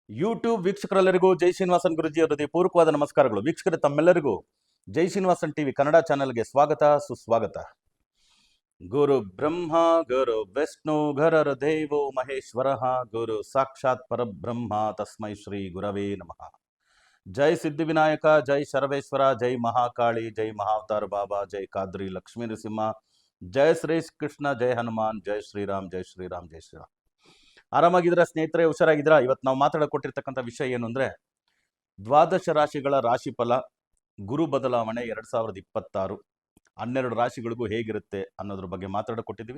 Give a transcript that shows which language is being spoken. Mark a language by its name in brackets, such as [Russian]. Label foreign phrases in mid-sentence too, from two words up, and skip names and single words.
[Kannada] ಯೂಟ್ಯೂಬ್ ವೀಕ್ಷಕರೆಲ್ಲರಿಗೂ ಜೈ ಶ್ರೀನಿವಾಸನ್ ಗುರುಜಿ ಅವರದೇ ಪೂರ್ವಕವಾದ ನಮಸ್ಕಾರಗಳು. ವೀಕ್ಷಕರೇ, ತಮ್ಮೆಲ್ಲರಿಗೂ ಜೈ ಶ್ರೀನಿವಾಸನ್ ಟಿವಿ ಕನ್ನಡ ಚಾನೆಲ್ಗೆ ಸ್ವಾಗತ ಸುಸ್ವಾಗತ. [Sanskrit] ಗುರು ಬ್ರಹ್ಮ ಗುರು ವಿಷ್ಣು ಗುರುರ್ ದೇವೋ ಮಹೇಶ್ವರ ಗುರು ಸಾಕ್ಷಾತ್ ಪರಬ್ರಹ್ಮ ತಸ್ಮೈ ಶ್ರೀ ಗುರವೇ ನಮಃ. [Kannada] ಜೈ ಸಿದ್ಧಿವಿನಾಯಕ, ಜೈ ಶರವೇಶ್ವರ, ಜೈ ಮಹಾಕಾಳಿ, ಜೈ ಮಹಾವತಾರ ಬಾಬಾ, ಜೈ ಕಾದ್ರಿ ಲಕ್ಷ್ಮೀ ನರಸಿಂಹ, ಜೈ ಶ್ರೀ ಕೃಷ್ಣ, ಜೈ ಹನುಮಾನ್, ಜೈ ಶ್ರೀರಾಮ್, ಜೈ ಶ್ರೀರಾಮ್, ಜೈ ಶ್ರೀರಾಮ್. ಆರಾಮಾಗಿದ್ದೀರಾ ಸ್ನೇಹಿತರೆ? ಹುಷಾರಾಗಿದ್ದೀರಾ? ಇವತ್ತು ನಾವು ಮಾತಾಡಕೊಟ್ಟಿರ್ತಕ್ಕಂಥ ವಿಷಯ ಏನು ಅಂದರೆ, ದ್ವಾದಶ ರಾಶಿಗಳ ರಾಶಿಫಲ ಗುರು ಬದಲಾವಣೆ 2026 12 ರಾಶಿಗಳಿಗೂ ಹೇಗಿರುತ್ತೆ ಅನ್ನೋದ್ರ ಬಗ್ಗೆ ಮಾತಾಡಕೊಟ್ಟಿದ್ದೀವಿ.